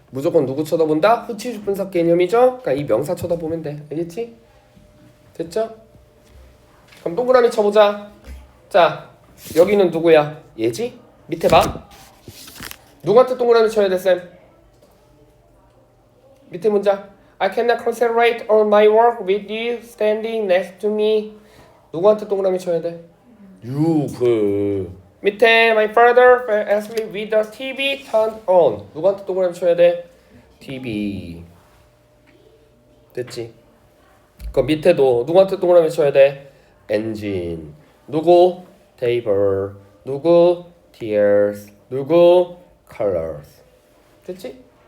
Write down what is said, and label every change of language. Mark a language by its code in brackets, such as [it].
[ko] 무조건 누구 쳐다본다? 후치식 분사 개념이죠? 그러니까 이 명사 쳐다보면 돼. 알겠지? 됐죠? 그럼 동그라미 쳐보자. 자, 여기는 누구야? 얘지? 밑에 봐. 누구한테 동그라미 쳐야 돼, 쌤? 밑에 문장. [en] I cannot concentrate on my work with you standing next to me. [ko] 누구한테 동그라미 쳐야 돼? [en] you. [ko] 밑에 [en] my father fell asleep with the TV turned on. [ko] 누구한테 동그라미 쳐야 돼? TV. 됐지? 그 밑에도 누구한테 동그라미 쳐야 돼? engine. 누구? table. 누구? tears. 누구? colors. 됐지?